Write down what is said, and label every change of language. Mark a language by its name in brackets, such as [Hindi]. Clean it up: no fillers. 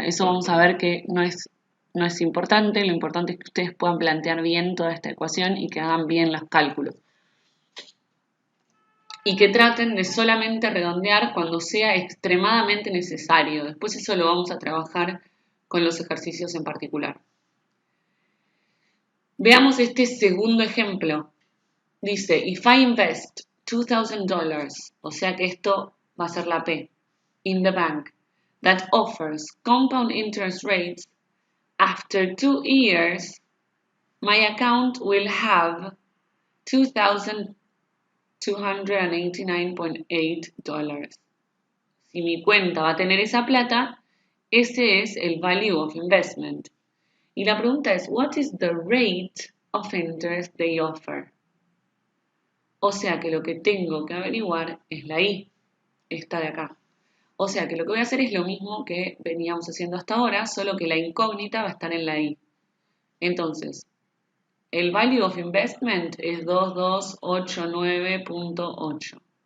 [Spanish] Eso vamos a ver que no es importante, lo importante es que ustedes puedan plantear bien toda esta ecuación y que hagan bien los cálculos. Y que traten de solamente redondear cuando sea extremadamente necesario. Después eso lo vamos a trabajar con los ejercicios en particular. Veamos este segundo ejemplo. Dice, [English] if I invest $2,000, [Spanish] o sea que esto va a ser la P, [English] in the bank, that offers compound interest rates, after 2 years, my account will have $2,289.8. [Spanish] Si mi cuenta va a tener esa plata, ese es el value of investment. Y la pregunta es, [English] what is the rate of interest they offer? [Spanish] O sea que lo que tengo que averiguar es la I, esta de acá. O sea que lo que voy a hacer es lo mismo que veníamos haciendo hasta ahora, solo que la incógnita va a estar en la I. Entonces, el value of investment es 2289.8.